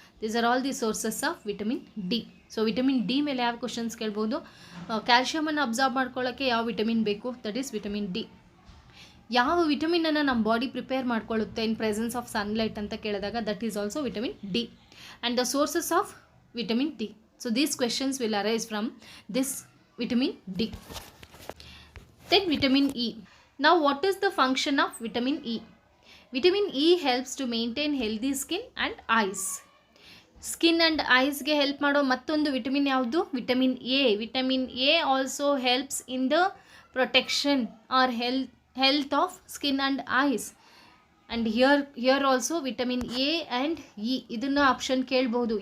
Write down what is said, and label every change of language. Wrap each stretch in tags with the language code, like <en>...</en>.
<en>These are all the sources of vitamin D.</en> <kn>So vitamin D ಮೇಲೆ ಯಾವ questions ಕೇಳ್ಬೋದು, ಕ್ಯಾಲ್ಶಿಯಮನ್ನು absorb ಮಾಡ್ಕೊಳ್ಳೋಕ್ಕೆ ಯಾವ ವಿಟಮಿನ್ ಬೇಕು,</kn> <en>That is vitamin D.</en> <kn>ಯಾವ ವಿಟಮಿನನ್ನು ನಮ್ಮ body prepare ಮಾಡ್ಕೊಳ್ಳುತ್ತೆ</kn> <en>in presence of sunlight</en> <kn>ಅಂತ ಕೇಳಿದಾಗ</kn> <en>That is also vitamin D. And the sources of vitamin D. So these questions will arise from this vitamin D. Then vitamin E. Now what is the function of vitamin E? Vitamin E helps to maintain healthy skin and eyes. Skin and eyes</en> <kn>ಗೆ help ಮಾಡೋ ಮತ್ತೊಂದು vitamin ಯಾವುದು, vitamin A.</kn> <en>Vitamin A also helps in the protection or health of skin and eyes. And here also vitamin A and E</en> <kn>ಇದನ್ನು option ಕೇಳ್ಬೋದು.</kn>